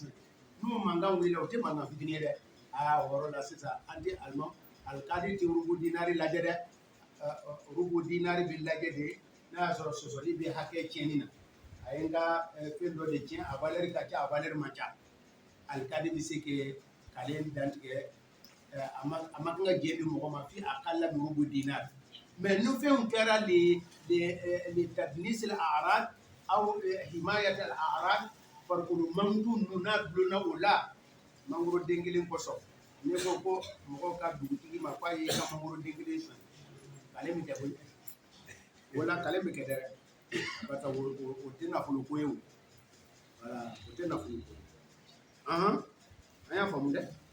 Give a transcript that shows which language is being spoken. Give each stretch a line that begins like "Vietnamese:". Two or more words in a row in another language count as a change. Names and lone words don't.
Bambara: n'o mankan wulila o tɛ mankan fitinin ye dɛ o yɔrɔ la sisan an tɛ alikadi tɛ rubu dinari lajɛ dɛ rubu dinari bɛ lajɛ de n'a y'a sɔrɔ sɔsɔli bɛ hakɛ tiɲɛni na a ye n ka fɛn dɔ de tiɲɛ a valeur ka ca a valeur man ca alikadi bɛ se kɛ kale dantigɛ a ma kan ka jɛ di mɔgɔ ma
Arabic: في أقل من ربع دينار
Bambara: mais ni fɛnw kɛra le
Arabic: تدليس الأعراض أو حماية الأعراض
Bambara: farikolo mankutu ninnu n'a dulonna o la mangoro den kelen kosɔn ne ko ko mɔgɔw ka dugutigi ma k'a ye ka mangoro den kelen sɔn kale min kɛ koyi wala kale min kɛ dɛ
French: parce que
Bambara: o tɛ nafolo ko ye o voilà o tɛ nafolo ko ye an y'a faamu dɛ